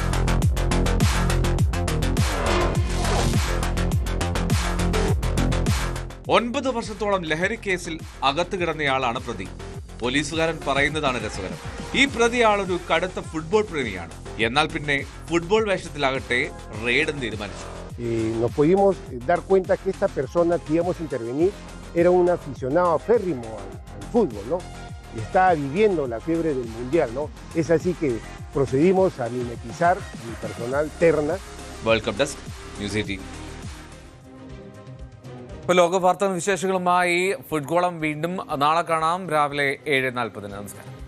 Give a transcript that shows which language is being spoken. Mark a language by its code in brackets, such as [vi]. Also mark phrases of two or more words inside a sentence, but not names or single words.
[ml] ഒൻപത് വർഷത്തോളം ലഹരി കേസിൽ അകത്ത് കിടന്നയാളാണ് പ്രതി. പോലീസുകാരൻ പറയുന്നതാണ് രസകരം. ഈ പ്രതിയാളൊരു കടുത്ത ഫുട്ബോൾ പ്രേമിയാണ്. എന്നാൽ പിന്നെ ഫുട്ബോൾ വേഷത്തിലാകട്ടെ റെയ്ഡും തീരുമാനിച്ചു. [es] Nos pudimos dar cuenta que esta persona que íbamos a intervenir era un aficionado férrimo al fútbol, ¿no? Y estaba viviendo la fiebre del mundial, ¿no? Es así que procedimos a mimetizar mi personal terna. [en] World Cup Desk, News 18. [ml] ഇപ്പോൾ ലോക വാർത്താ വിശേഷങ്ങളുമായി ഫുട്ബോളം വീണ്ടും നാളെ കാണാം രാവിലെ 7:40. നമസ്കാരം.